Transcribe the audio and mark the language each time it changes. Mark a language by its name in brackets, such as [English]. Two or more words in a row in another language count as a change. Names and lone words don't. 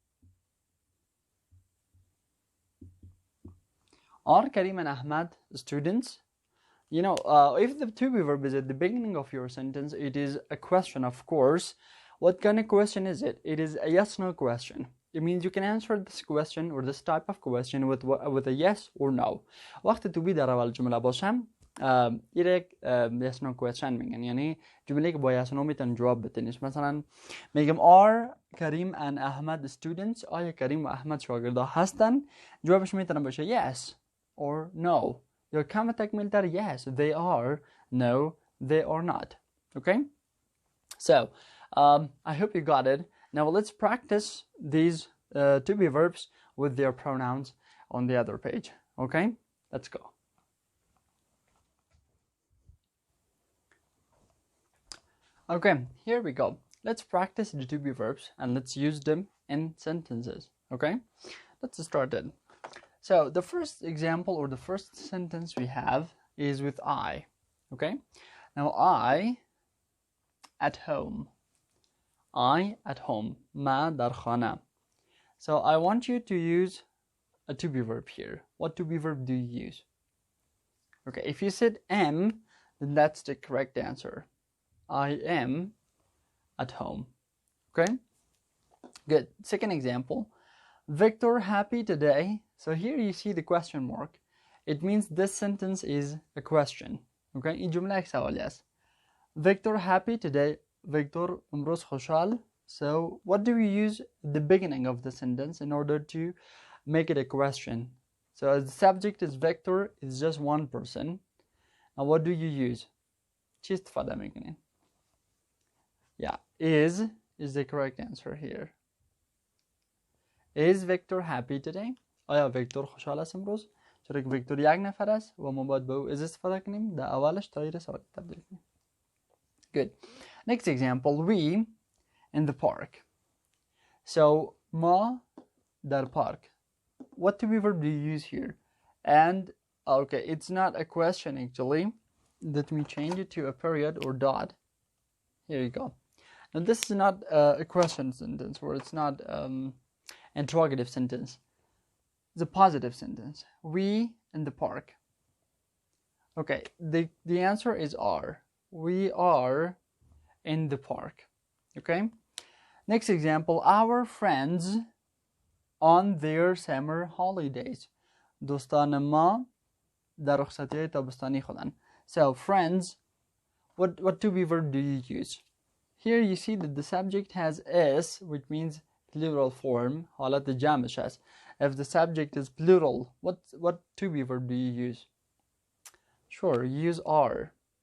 [English] Are Karim and Ahmad students? You know, if the to be verb is at the beginning of your sentence, it is a question, of course. What kind of question is it? It is a yes/no question. It means you can answer this question or this type of question with a yes or no. [Persian] وقتی [English] to be [Persian] در اول جمله باشم یک [English] yes no question [Persian] میگن، یعنی جمله که با [English] yes no [Persian] میتونن جواب بتنیش. مثلا میگم [English] are کریم and احمد students. [Persian] آیا کریم و احمد شاگرده هستن؟ جوابش میتونه باشه [English] yes or no. [Persian] یا کم تکمیل تر [English] yes they are, no they are not. [Persian] Okay? [English] So I hope you got it. Now let's practice these to be verbs with their pronouns on the other page. Okay? Let's go. Okay, here we go. Let's practice the to be verbs and let's use them in sentences. Okay? Let's start it. So the first example or the first sentence we have is with I. Okay? Now I at home. I at home. [Persian] ما در خانه. [English] So I want you to use a to be verb here. What to be verb do you use? Okay, if you said am, then that's the correct answer. I am at home. Okay? Good. Second example. Victor happy today. So here you see the question mark. It means this sentence is a question. Okay? [Persian] این جمله یک سوالی است. [English] Victor happy today. [Persian] Victor امروز خوشحال. [English] So what do we use at the beginning of the sentence in order to make it a question? So as the subject is Victor, it's just one person. Now what do you use? [Persian] چی استفاده میکنین؟ [English] Yeah, is the correct answer here. Is Victor happy today? [Persian] آیا ویکتور خوشحال است امروز؟ چرا که ویکتور یک نفر است و ما باید به او is استفاده کنیم در اولش تغییر سوال تبدیل کنیم. [English] Good. Next example, we in the park. [Persian] So ما در park. [English] What to be verb do you use here? And okay, it's not a question actually. Let me change it to a period or dot. Here you go. Now this is not a question sentence, or it's not interrogative sentence. It's a positive sentence. We in the park. Okay, the answer is are. We are in the park. Okay. Next example, our friends on their summer holidays. [Persian] دوستان ما در رخصتی تابستانی خودن. [English] So friends, what to be verb do you use? Here you see that the subject has s, which means plural form. [Persian] حالت جمعش هست. [English] If the subject is plural, what to be verb do you use? Sure, you use are.